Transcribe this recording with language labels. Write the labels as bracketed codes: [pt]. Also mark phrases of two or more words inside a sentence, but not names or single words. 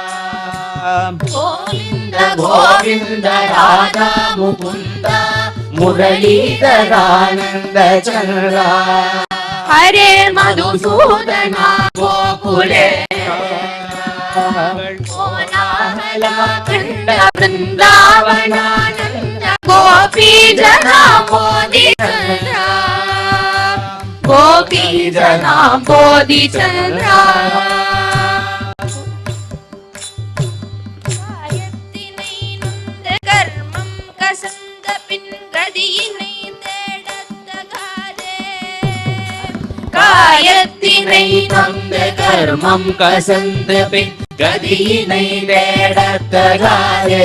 [sa] गोविन्द गोविन्द राधा मुकुन्द मुरलीधरानन्द चन्द्रा हरे मधुसूदना गोकुले वृन्दावनानन्द गोपी जना मोदी चन्द्रा गोपी जना बोधि चन्द्रा [ta] காயத்தினை நொந்த கர்மம் கசந்த பின் கதியினை தேடத்தகாதே காயத்தினை நொந்த கர்மம் கசந்த பின் கதியினை தேடத்தகாதே